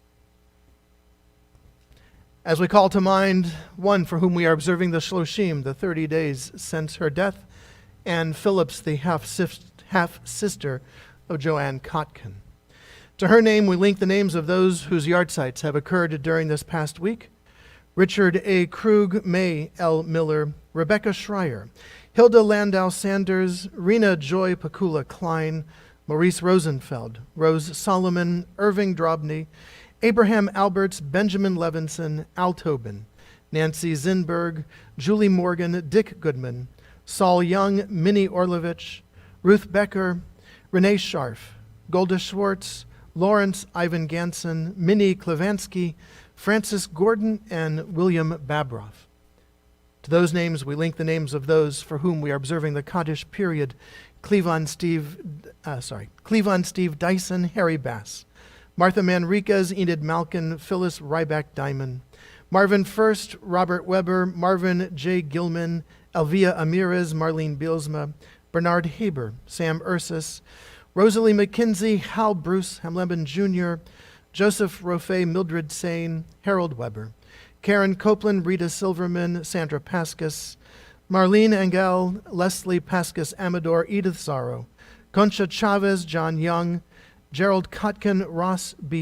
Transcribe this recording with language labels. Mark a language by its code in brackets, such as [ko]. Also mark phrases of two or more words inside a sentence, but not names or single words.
[en] As we call to mind one for whom we are observing the Shloshim, the 30 days since her death, and Phillips, the half-sister of Joanne Kotkin. To her name, we link the names of those whose yahrzeits have occurred during this past week. Richard A. Krug, May L. Miller, Rebecca Schreier, Hilda Landau Sanders, Rena Joy Pakula Klein, Maurice Rosenfeld, Rose Solomon, Irving Drobny, Abraham Alberts, Benjamin Levinson, Al Tobin, Nancy Zinberg, Julie Morgan, Dick Goodman, Saul Young, Minnie Orlovich, Ruth Becker, Renee Scharf, Golda Schwartz, Lawrence Ivan Ganson, Minnie Klevansky, Francis Gordon, and William Babroff. To those names, we link the names of those for whom we are observing the Kaddish period: Cleavon Steve Dyson, Harry Bass, Martha Manriquez, Enid Malkin, Phyllis Ryback Diamond, Marvin First, Robert Weber, Marvin J. Gilman, Elvia Amirez, Marlene Bielsma, Bernard Haber, Sam Ursus, Rosalie McKenzie, Hal Bruce, Hamleben Jr., Joseph Rofe, Mildred Sane, Harold Weber, Karen Copeland, Rita Silverman, Sandra Pascas, Marlene Engel, Leslie Pascas Amador, Edith Zaro, Concha Chavez, John Young, Gerald Kotkin, Ross B.